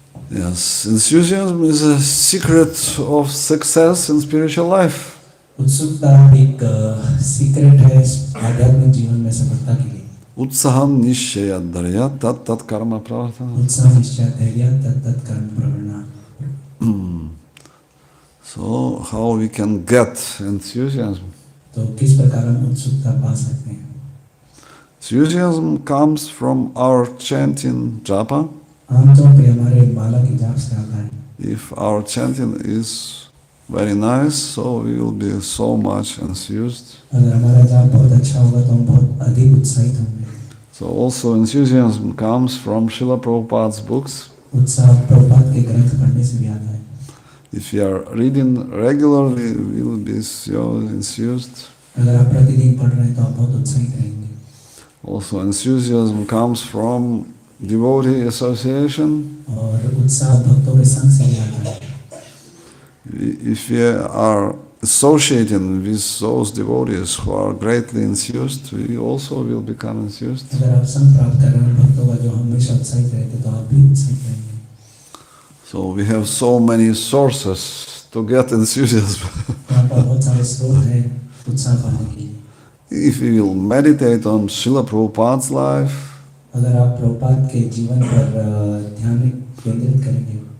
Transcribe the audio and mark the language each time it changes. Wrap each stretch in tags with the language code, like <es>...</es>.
<en>Yes, enthusiasm is a secret of success in spiritual life.</en> <hi>उत्सुकता एक secret है आध्यात्मिक जीवन में सफलता के लिए.</hi> <sa>Utsaham nishchaya dharya tat tat karma pravartana. उत्साह निश्चय धैर्य तत् कर्म प्रवृत्ति.</sa> <en>So how we can get enthusiasm?</en> <hi>तो किस प्रकार हम उत्सुकता पा सकते हैं?</hi> <en>Enthusiasm comes from our chanting japa.</en> <hi>आमतौर पे हमारे माला की जाप से आता है.</hi> <en>If our chanting is very nice, so we will be so much enthused.</en> <hi>अगर हमारा जाप बहुत अच्छा होगा तो हम बहुत अधिक उत्साहित होंगे.</hi> <en>So also enthusiasm comes from Srila Prabhupada's books.</en> <hi>उत्साह प्रभुपाद के ग्रंथ पढ़ने से भी आता है.</hi> <en>If you are reading regularly, we will be so enthused.</en> <hi>अगर आप प्रतिदिन पढ़ रहे हैं तो आप बहुत उत्साहित रहेंगे.</hi> <en>Also enthusiasm comes from devotee association.</en> <hi>और उत्साह भक्तों के संग से भी आता है.</hi> <en>If we are associating with those devotees who are greatly enthused, we also will become enthused.</en> <hi>अगर आप संग प्राप्त कर रहे हैं भक्तों का जो हमेशा उत्साहित रहते तो आप भी उत्साहित रहेंगे.</hi> <en>So we have so many sources to get enthusiasm.</en> <hi>यहाँ पर बहुत सारे स्रोत हैं उत्साह पाने के लिए.</hi> <en>If we will meditate on Srila Prabhupada's life,</en> <hi>अगर आप प्रभुपाद के जीवन पर ध्यान केंद्रित करेंगे</hi>